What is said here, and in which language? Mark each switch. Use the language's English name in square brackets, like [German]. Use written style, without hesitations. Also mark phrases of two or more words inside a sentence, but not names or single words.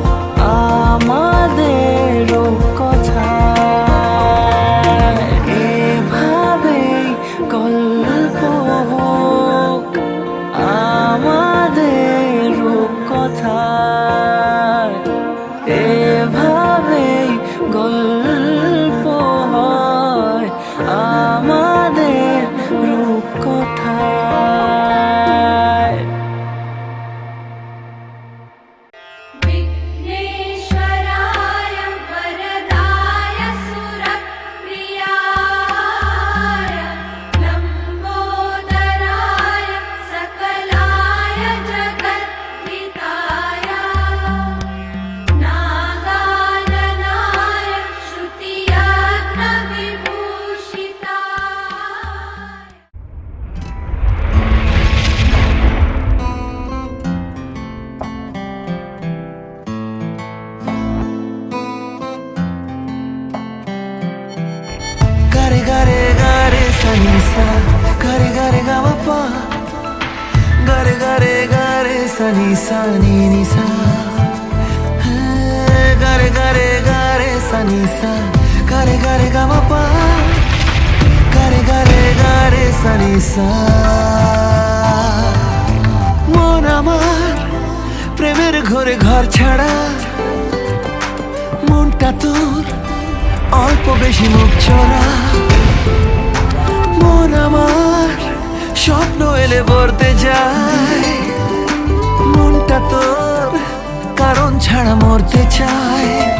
[Bangla] আমাদের রূপকথায়, এভাবেই গল্প হোক আমাদের রূপকথায়, এভাবেই গল্প হয় আমাদের রূপকথায়। [Sanskrit] विघ्नेश्वराय वरदाय सुरप्रियाय लम्बोदराय सकलाय जगद्धिताय नागाननाय श्रुतियज्ञविभूषिताय। Gare gare gare sanisa, gare gare gamapa, gare gare gare sanisa ni nisa, gare gare gare sanisa, gare gare gamapa, gare gare gare sanisa। [Bangla] মন আমার প্রেমের ঘরে ঘর ছাড়া, মনটা তোর অল্প বেশি মুখ চড়া। মন আমার স্বপ্ন এলে বলতে যায়, মনটা তোর কারণ ছাড়া মরতে চায়।